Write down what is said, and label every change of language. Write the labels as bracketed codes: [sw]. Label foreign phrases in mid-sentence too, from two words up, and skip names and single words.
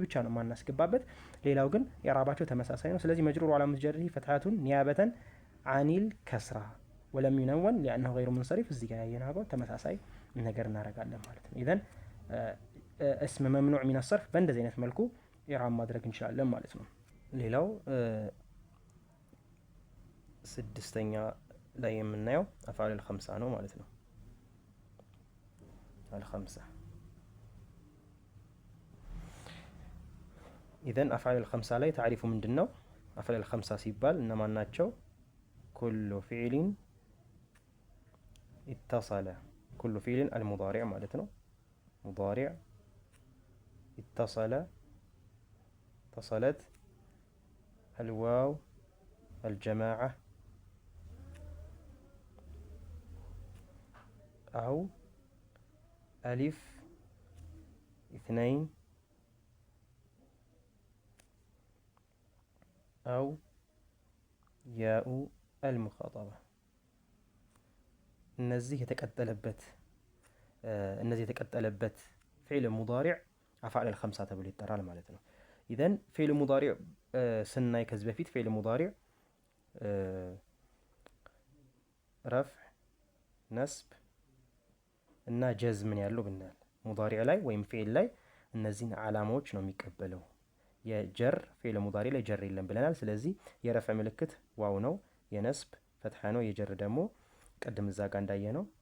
[am] ብቻ ነው የማናስገባበት። ሌላው ግን ኢዕራባቸው ተመሳሳይ ነው። ስለዚህ [ar] مجرور وعلامة جره الفتحة نيابة عن الكسرة ولم ينون لأنه غير منصرف። [am] እዚህ ጋር ያየነው ተመሳሳይ ነገር እናደርጋለን ማለት ነው። [ar] إذن اسم ممنوع من الصرف [am] በእንደዚህ አይነት መልኩ ኢዕራብ ማድረግ እንችላለን ማለት ነው። ሌላው ስድስተኛ ላይ የምናየው [ar] الأفعال الخمسة [am] ነው ማለት ነው። الخمسة. [ar] إذن أفعال الخمسة ላይ تعريف ምንድነው? أفعال الخمسة [am] ሲባል እነማን ናቸው? [ar] كل فعل اتصل كل فعل المضارع [am] ማለት ነው። [ar] مضارع اتصلت الواو الجماعة أو ألف اثنين أو ياء المخاطبة [am] እነዚህ የተቀጠለበት [ar] فعل مضارع أفعال الخمسة [am] ተብሎ ይጠራል ማለት ነው። ኢዘን [ar] فعل مضارع [am] ስናይ ከዚህ በፊት [ar] فعل مضارع [am] ረፍዕ፣ ነስብ እና ጀዝምን ያለው ብናል ሙዳሪዕ ላይ ወይም ፊዕል ላይ እነዚህን ዓላማዎች ነው የሚቀበለው። የጀር [ar] فعل مضارع [am] ላይ ጀር የለም ብለናል። ስለዚህ የረፍዕ ምልክት ዋው ነው፣ የነስብ ፈትሐ ነው፣ የጀር ደግሞ ቀደም እዛ ጋር እንዳየ ነው።